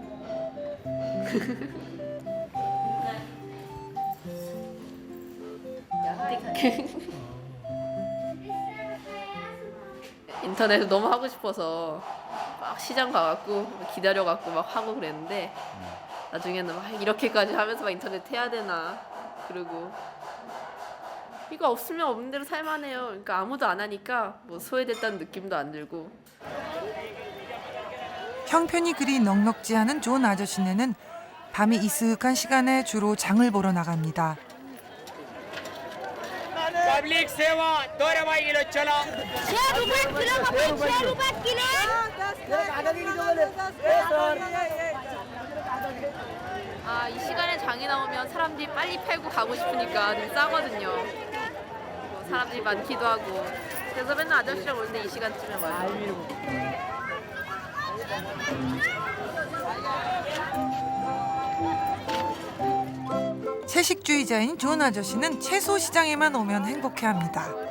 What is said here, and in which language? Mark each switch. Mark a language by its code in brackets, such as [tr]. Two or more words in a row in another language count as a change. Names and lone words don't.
[ko] 인터넷에 너무 하고 싶어서 막 시장 가갖고 기다려갖고 막 하고 그랬는데 나중에는 막 이렇게까지 하면서 막 인터넷 해야 되나 그리고 이거 없으면 없는 대로 살만해요. 그러니까 아무도 안 하니까 뭐 소외됐다는 느낌도 안 들고. 형편이 그리 넉넉지 않은 존 아저씨네는 밤이 이슥한 시간에 주로 장을 보러 나갑니다. [hi] पब्लिक सेवा 2 किलो चला 6 रुपए किलो कपड़े 6 रुपए किलो [ko] 아, 이 시간에 장이 나오면 사람들이 빨리 팔고 가고 싶으니까 좀 싸거든요. 뭐 사람들이 많기도 하고. 그래서 맨날 아저씨랑 오는데 이 시간쯤에 와요. 채식주의자인 존 아저씨는 채소 시장에만 오면 행복해합니다.